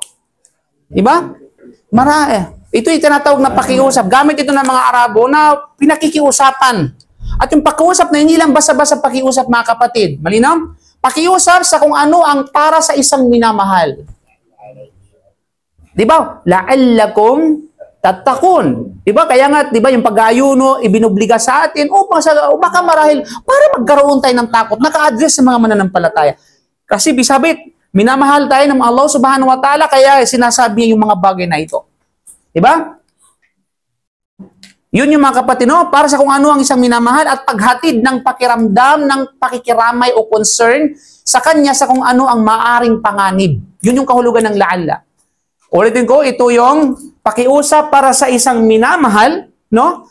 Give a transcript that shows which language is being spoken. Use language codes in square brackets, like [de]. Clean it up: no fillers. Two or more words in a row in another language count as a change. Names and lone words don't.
[tl] Diba? Ito yung tinatawag na pakiusap. Gamit ito ng mga Arabo na pinakikiusapan. At yung pakiusap na hindi lang basta-basta pakiusap, mga kapatid. Malinaw? Pakiusap sa kung ano ang para sa isang minamahal. Di ba? [ar] لعلكم تتقون. [tl] Di ba? Kaya nga, di ba, yung pag-ayuno, ibinubliga sa atin, baka marahil, para magkaroon tayo ng takot, naka-address sa mga mananampalataya. Kasi, bisabit, minamahal tayo ng Allah [ar] سبحانه وتعالى, [tl] kaya sinasabi niya yung mga bagay na ito. Di ba? Yun yung mga kapatid, no? Para sa kung ano ang isang minamahal at paghatid ng pakiramdam, ng pakikiramay o concern sa kanya sa kung ano ang maaring panganib. Yun yung kahulugan ng la'alla. Ulitin ko, ito yung pakiusap para sa isang minamahal, no?